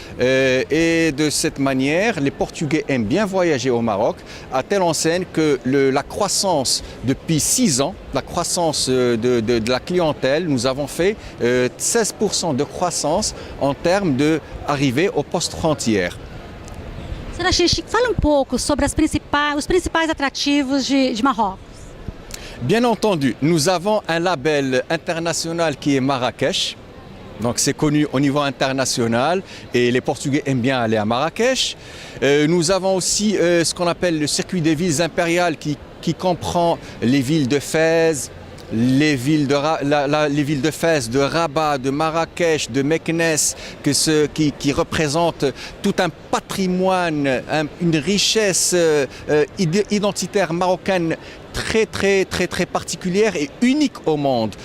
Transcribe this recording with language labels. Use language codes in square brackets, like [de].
[fr] Et de cette manière, les Portugais aiment bien voyager au Maroc, à telle enseigne que la croissance depuis 6 ans, la croissance de la clientèle, nous avons fait 16% de croissance en termes d'arrivée aux postes frontières. [pt] Senhor Ashish, fala pouco sobre os principais atrativos de Marrocos. [fr] Bien entendu, nous avons un label international qui est Marrakech. Donc c'est connu au niveau international et les Portugais aiment bien aller à Marrakech. Nous avons aussi ce qu'on appelle le circuit des villes impériales qui comprend les villes de Fès, les villes de Fès, de Rabat, de Marrakech, de Meknès, qui représentent tout un patrimoine, une richesse identitaire marocaine très particulière et unique au monde.